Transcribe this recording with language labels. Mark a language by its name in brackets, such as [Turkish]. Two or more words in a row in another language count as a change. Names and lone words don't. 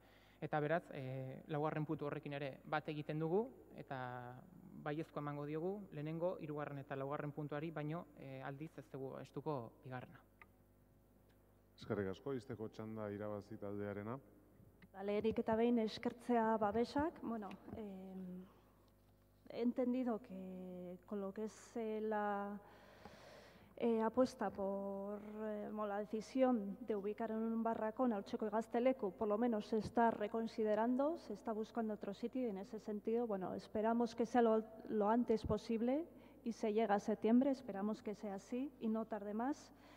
[Basque] Eta beraz, laugarren puntu horrekin ere bat egiten dugu, eta baiezko emango diogu, lehenengo, hirugarren eta laugarren puntuari, baino aldiz ez dugu estuko bigarrena. Eskerrik asko, izteko txanda irabazi taldearena. Lehenik eta behin eskertzea babesak. [Spanish] Bueno, he entendido que con lo que es la apuesta por la decisión de ubicar en un barracón al Txoko y Gazteleku, por lo menos se está reconsiderando, se está buscando otro sitio, y en ese sentido, bueno, esperamos que sea lo antes posible y se llega a septiembre, esperamos que sea así y no tarde más.